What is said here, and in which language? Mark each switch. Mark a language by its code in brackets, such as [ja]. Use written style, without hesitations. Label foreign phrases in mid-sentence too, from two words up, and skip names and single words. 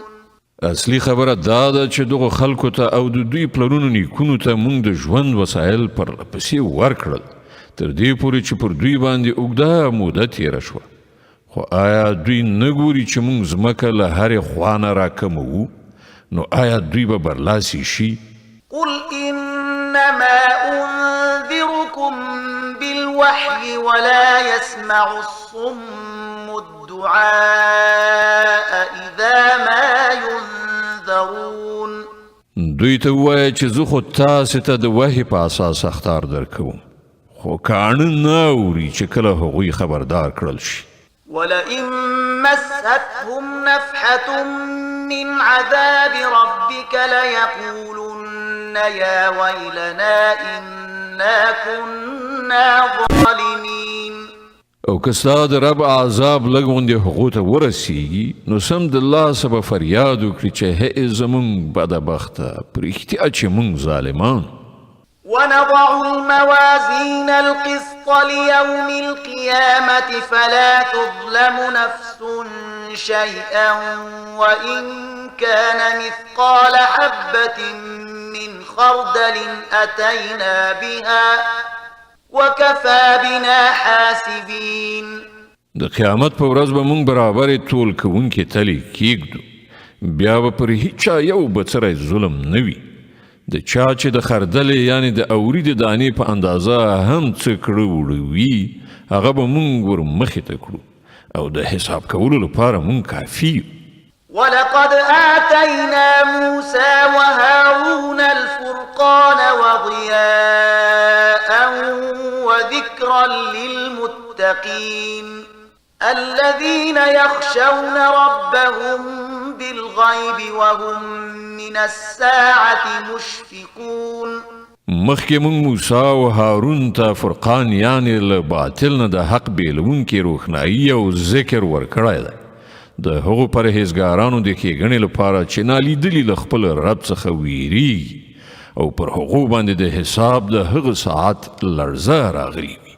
[ps] اصلي خبره دا ده چې دغه خلکو ته او د دوی پلرونو نیکونو ته موږ د ژوند وسایل پرلپسې ورکړل تر دې پورې چې پر دوی باندې اوږده موده تېره شوه. خو آیا دوی نه ګوري چې موږ ځمکه له هرې خوا نه راکموو؟ نو آیا دوی به برلاسي شي؟ [ar] قل إنما أنذركم بالوحي ولا يسمع الصم الدعاء إذا ما ينذرون. [ps] دوی ته ووایه چې زه خو تاسې ته د وحي په اساس اخطار درکوم، خو کاڼه نه اوري چې کله هغوی خبردار کړل شي. [ar] ولئن مستهم نفحة من عذاب ربك ليقولن يا ويلنا إنا كنا ظالمين. [ps] او که ستا د رب عذاب لږ غوندې هغو ته ورسیږي نو سم د لاسه به فریاد وکړي چې هی زمونږ بدبخته په رښتیا چې مونږ ظالمان. [ar] ونضع الموازين القسط ليوم القيامة فلا تظلم نفس شيئا وإن كان مثقال حبة من خردل أتينا بها وكفى بنا حاسبين. [ps] د قیامت په ورځ به مونږ برابرې ټول کوونکې تلې کیږدو، بیا به پر هیچا یو بڅری ظلم نه وي. د چا چې د خردلې یعنی د اوري د دانې په اندازه هم څه کړه وړه وي هغه به مونږ ور مخې ته کړو او د حساب کولو لپاره مونږ کافي یو. [ar] ولقد آتينا موسى وهارون الفرقان وضياء وذكرا للمتقين الذين يخشون ربهم بالغيب وهم من الساعة مشفقون. [ps] مخکې مونږ موسی او هارون ته فرقان یعنی له باطل نه د حق بیلونکې روښنایي او ذکر ورکړی دی، د هغو پرهیزګارانو د ښېګڼې لپاره چې نالیدلي له خپل رب څخه ویریږي او پر هغو باندې د حساب د هغه ساعت لړزه راغلي وي.